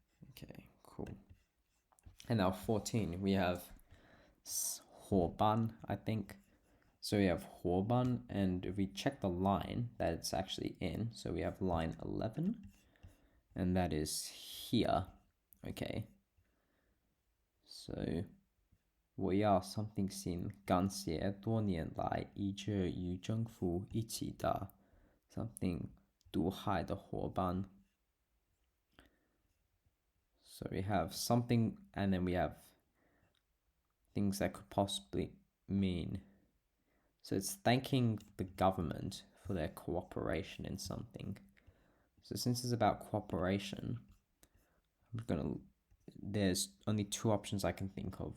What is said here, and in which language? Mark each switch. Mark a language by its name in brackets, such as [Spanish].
[English] Okay, cool. And now 14, we have 伙伴, I think. So we have 伙伴, and if we check the line that it's actually in, so we have line 11, and that is here. Okay. [Chinese] So 我要 something 新，感谢多年来一直与政府一起的 something 毒害的伙伴. [English] So we have something, and then we have things that could possibly mean. So it's thanking the government for their cooperation in something. So since it's about cooperation, there's only two options I can think of.